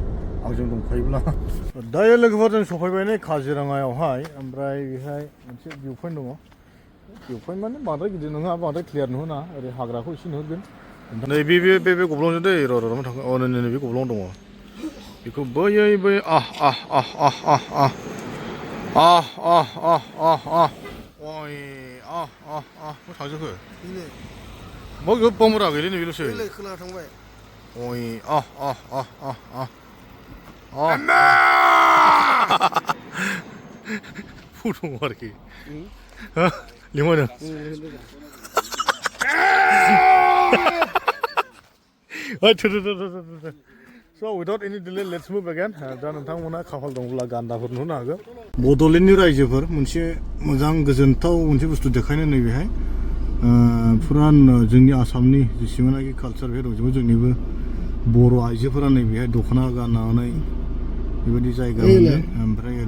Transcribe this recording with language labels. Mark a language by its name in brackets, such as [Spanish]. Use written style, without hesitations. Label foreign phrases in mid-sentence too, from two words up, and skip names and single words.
[Bodo] आंजों दंखायोब्ला दायो लोगोफोर जों सफैबाय नै काजिरङायावहाय ओमफ्राय बेहाय मोनसे [English] view point [Bodo] दङ [English] view point [Bodo] माने बांद्राय गिदिर नङा बांद्राय क्लियार नुहोना ओरै हाग्राखौ एसे नुहोगोन नै बे गब्लंजों दै र' थाङो अ नै बे गब्लं दङ बेखौ बैयै थांजोबखो मा गोबां बुरजा गैलै नै बेल'सै खोला थांबाय ओइ फुदुं आरोखि लिंहरदों [English] So without any delay, let's move again. [Bodo] दा नोंथांमोना खाफाल दंब्ला गान्दाफोर नुनो हागोन बड'लेण्डनि रायजोफोर मोनसे मोजां गोजोनथाव मोनसे बुस्थु देखायनो नैबेहाय फुरा जोंनि आसामनि जेसेबांनाखि कालचार बे दंजोबो जोंनिबो बर' आइजोफोरा नैबेहाय दख'ना गाननानै बेबायदि जायगा मोनदों ओमफ्राय ओरै